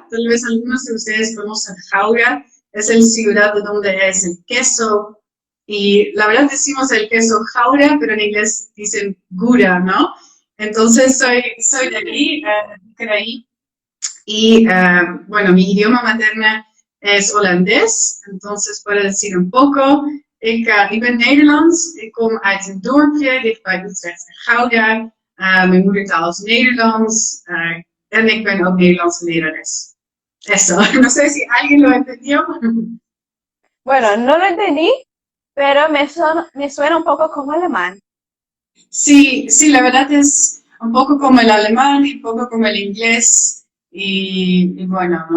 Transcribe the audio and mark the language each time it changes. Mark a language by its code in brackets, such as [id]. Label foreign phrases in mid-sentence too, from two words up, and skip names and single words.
[es] Tal vez algunos de ustedes conocen Jaura, es la ciudad de donde es el queso. Y la verdad decimos el queso Jaura, pero en inglés dicen Gura, ¿no? Entonces soy de ahí. Y bueno, mi idioma materno es holandés, entonces para decir un poco, [nl] ik ben Nederlands, ik kom uit een dorpje dichtbij Utrecht en Gouda. Mijn moeder taalt Nederlands. En ik ben ook Nederlandse lerares. [es] Eso, no sé si alguien lo entendió. Bueno, no lo entendí, pero me suena un poco como alemán. Sí, sí, la verdad es un poco como el alemán y un poco como el inglés y bueno, ¿no?